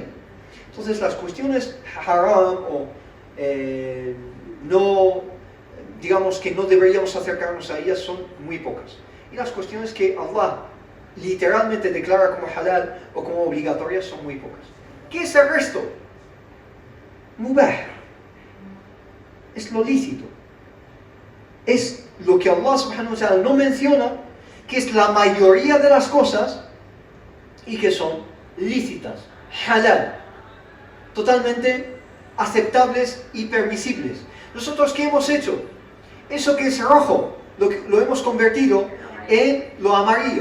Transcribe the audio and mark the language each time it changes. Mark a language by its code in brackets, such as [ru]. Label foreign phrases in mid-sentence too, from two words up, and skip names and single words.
[es] Entonces las cuestiones haram o no, digamos que no deberíamos acercarnos a ellas son muy pocas. Y las cuestiones que Allah literalmente declara como halal o como obligatorias son muy pocas. ¿Qué es el resto? Mubah. Es lo lícito. Es lo que Allah [ar] سبحانه وتعالى [es] no menciona, que es la mayoría de las cosas y que son lícitas, halal, totalmente aceptables y permisibles. Nosotros, ¿qué hemos hecho? Eso que es rojo, lo hemos convertido en lo amarillo.